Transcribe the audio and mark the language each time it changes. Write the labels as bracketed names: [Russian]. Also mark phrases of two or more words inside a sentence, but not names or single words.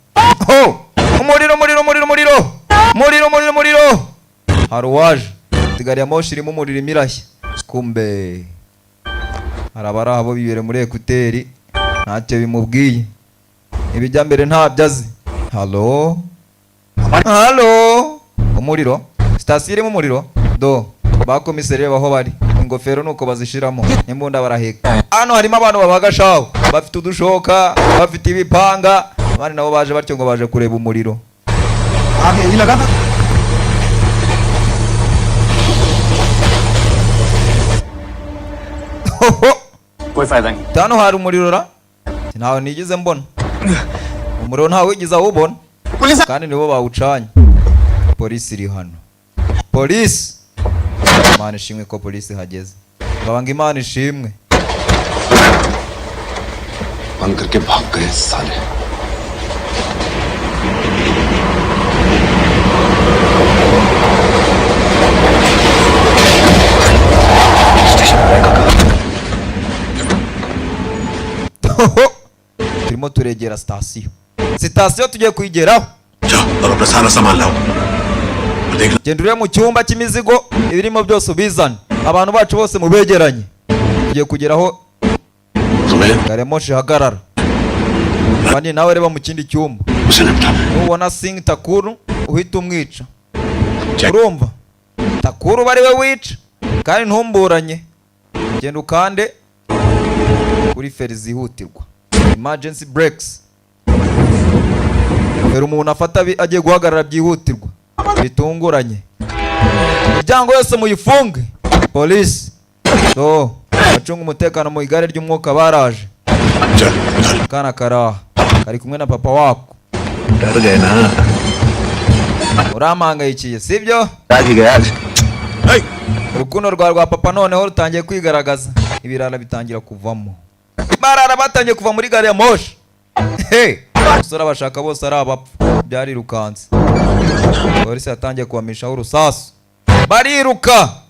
[Kinyarwanda] umuriro hari uwaje gari ya moshi irimo umuriro imirashya kumbe harabari abo bibere muri ekuteri ntacyo bimubwiye ibijya mbere ntabyo azi halo umuriro sitasiyo irimo umuriro do bakomiseri baho bari ingofero nuko bazishiramo imbunda baraheka. Hano harimo abantu babaga shaho bafite udushoka bafite ibipanga abandi nabo baje batyo ngo baje kureba umuriro. [Hindi] आगे यही लगा था कोई फायदा नहीं. [Kinyarwanda] Hano hari umuriro ra ntawe nigeze mbona umuriro ntawe wigize awubona kandi nibo bawucanye. Polisi iri hano. Polisi Imana ishimwe ko polisi hageze. Babanga Imana ishimwe. [Hindi] बंद करके भाग गए साले. [Kinyarwanda] Turimo turegera sitasiyo. Sitasiyo tugiye kuyigeraho. [Hindi] जाओ और अपना सारा सामान लाओ. देख [Kinyarwanda] Genda ure mu cyumba cy'imizigo ibirimo byose ubizana. Abantu bacu bose mubegeranye. Tugiye kugeraho [Hindi] तुम्हें [Kinyarwanda] Garemoshi hagarara. Kandi nawe reba mu kindi cyumba. उसे निपटाना. Nubona Singh Takuru uhita umwica. Check. Urumva? Takuru bari we wica kandi ntumburanye. Genda ukande kuri feri zihutirwa. [English] Emergency breaks. [Kinyarwanda] Feri umuntu afata agiye guhagarara byihutirwa. Bitunguranye. Imiryango yose muyifunge. Polisi. So, bacunga umutekano mu igare ry'umwuka baraje. [Hindi] चल उधर. [Kinyarwanda] Kana karaha. Kari kumwe na papa wako. [Hindi] डर गए ना [Kinyarwanda] Uramangayikiye sibyo? [Hindi] आगे गया [Kinyarwanda] Urukundo rwa papa noneho rutangiye kwigaragaza. Ibirara bitangira kuvamo. Barara batangiye kuva muri gare ya moshi. Hey, usura bashaka bose ari abapfu. Byari rukanze. Polisi yatangiye kubamishaho urusasu. Bariruka.